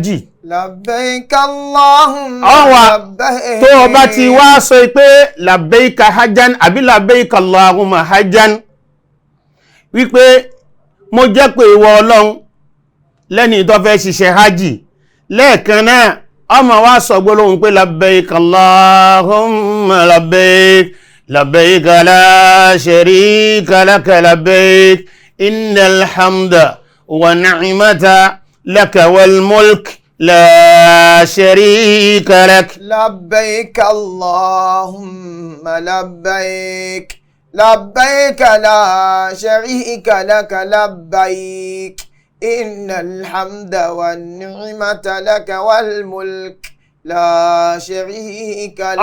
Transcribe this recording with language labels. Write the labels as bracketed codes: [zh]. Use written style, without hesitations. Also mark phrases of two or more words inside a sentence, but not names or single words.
[ar] لبيك اللهم لبيك [yo] tó o bá ti wá sọ pé [ar] لبيك حجا [yo] àbí [ar] لبيك اللهم حجا [yo] wípé mo jẹ́ pé ìwọ ọlọ́run lẹ́ni tó fẹ́ ṣiṣẹ́ hajj lẹ́ẹ̀kan náà ọmọ wa sọ gbólóhùn pé [ar] لبيك اللهم لبيك لبيك لا شريك لك لبيك إن الحمد والنعمة لك والملك لا شريك لك لبيك اللهم لبيك لبيك لا شريك لك لبيك إن الحمد والنعمة لك والملك لا شريك لك